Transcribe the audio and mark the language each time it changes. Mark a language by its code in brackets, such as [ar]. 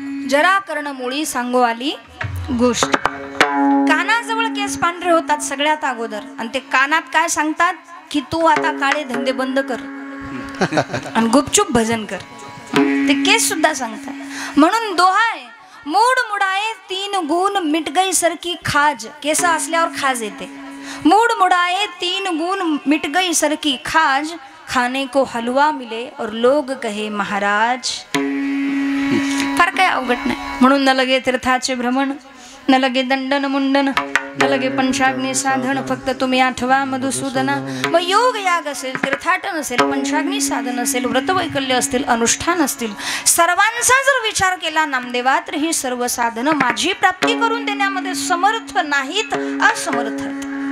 [mr] जरा कर्णमुळी सांगू आली गोष्ट. कानाजवळ केस पांढरे होतात सगळ्यात अगोदर, आणि ते कानात काय सांगतात की तू आता काळे धंदे बंद कर आणि गुपचूप भजन कर. ते केस सुद्धा सांगतात. म्हणून दोहा आहे, [hi] मूड मुडाये 3 गुण मिट गई सरकी खाज. [mr] केस असल्यावर खाज येते. [hi] मूड मुडाये 3 गुण मिट गई सरकी खाज, खाने को हलवा मिले और लोग कहे महाराज. [mr] फार काय अवघड नाही. म्हणून न लगे तीर्थाचे भ्रमण, न लगे दंडन मुंडन, न लगे पंचाग्नी साधन, फक्त तुम्ही आठवा मधुसूदना. मग योग याग असेल, तीर्थाटन असेल, पंचाग्नी साधन असेल, व्रतवैकल्य असतील, अनुष्ठान असतील, सर्वांचा जर विचार केला नामदेवा, तर ही सर्व साधनं माझी प्राप्ती करून देण्यामध्ये समर्थ नाहीत, असमर्थ आहेत.